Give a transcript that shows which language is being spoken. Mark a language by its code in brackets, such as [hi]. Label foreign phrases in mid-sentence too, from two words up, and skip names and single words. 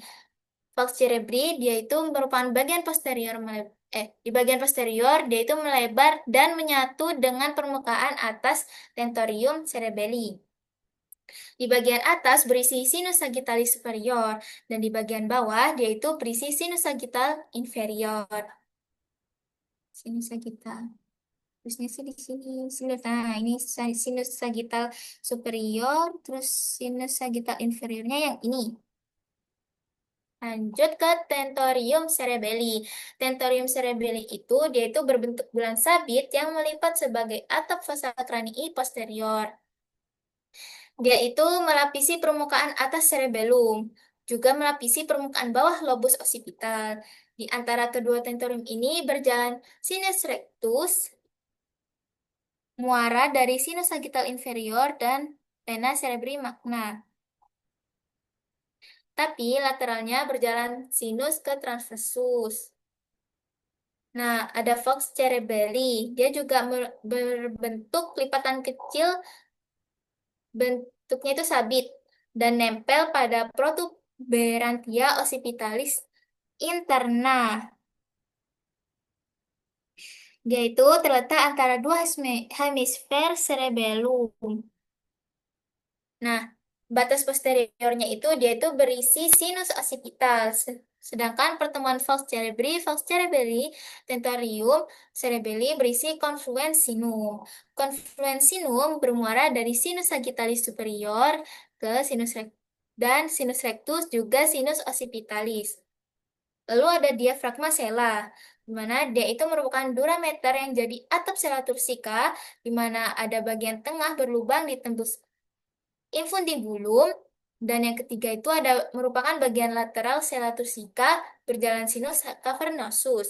[id] Falx cerebri dia itu merupakan bagian posterior di bagian posterior dia itu melebar dan menyatu dengan permukaan atas tentorium cerebelli. Di bagian atas berisi sinus sagittalis superior dan di bagian bawah dia itu berisi sinus sagittal inferior. Sinus sagittal. Terusnya sih di sini sinus. Nah, ini sinus sagittal superior, terus sinus sagittal inferiornya yang ini. Lanjut ke tentorium cerebelli. Tentorium cerebelli itu dia itu berbentuk bulan sabit yang melipat sebagai atap fossa cranii posterior. Dia itu melapisi permukaan atas cerebellum, juga melapisi permukaan bawah lobus occipital. Di antara kedua tentorium ini berjalan sinus rectus, muara dari sinus sagittal inferior dan vena cerebri magna. Tapi lateralnya berjalan sinus ke transversus. Nah, ada Fox cerebelli. Dia juga berbentuk lipatan kecil, bentuknya itu sabit, dan nempel pada protuberantia occipitalis interna. Dia itu terletak antara dua hemisfer cerebellum. Nah, batas posteriornya itu dia itu berisi sinus occipital. Sedangkan pertemuan falx cerebelli, tentorium cerebelli berisi confluens sinum. Confluens sinum bermuara dari sinus sagittalis superior ke sinus dan sinus rectus juga sinus occipitalis. Lalu ada diafragma sela, di mana dia itu merupakan durameter yang jadi atap sela tursika, di mana ada bagian tengah berlubang ditembus infundibulum, dan yang ketiga itu ada merupakan bagian lateral sela tursika berjalan sinus cavernosus.